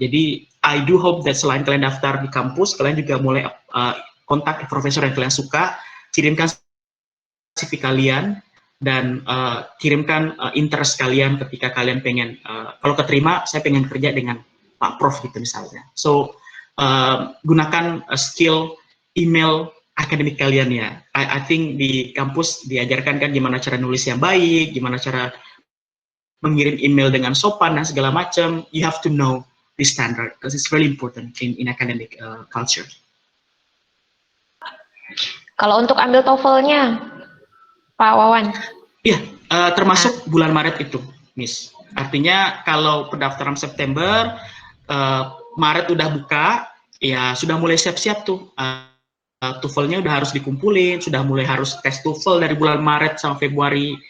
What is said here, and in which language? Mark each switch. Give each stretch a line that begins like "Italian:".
Indonesian: Jadi,
English: I do hope that
Indonesian: selain kalian daftar di kampus, kalian juga mulai kontak profesor yang kalian suka, kirimkan CV kalian, dan kirimkan interest kalian ketika kalian pengen, kalau keterima, saya pengen kerja dengan Pak Prof gitu misalnya. So, gunakan skill email akademik kalian ya.
English: I think
Indonesian: di kampus diajarkan kan gimana cara nulis yang baik, gimana cara mengirim email dengan sopan dan segala macam.
English: You have to know the standard because it's really important in academic culture.
Indonesian: Kalau untuk ambil TOEFL-nya, Pak Wawan? Iya, termasuk bulan Maret itu, Miss. Artinya kalau pendaftaran September, Maret udah buka, ya sudah mulai siap-siap tuh. TOEFL-nya udah harus dikumpulin, sudah mulai harus tes TOEFL dari bulan Maret sampai Februari.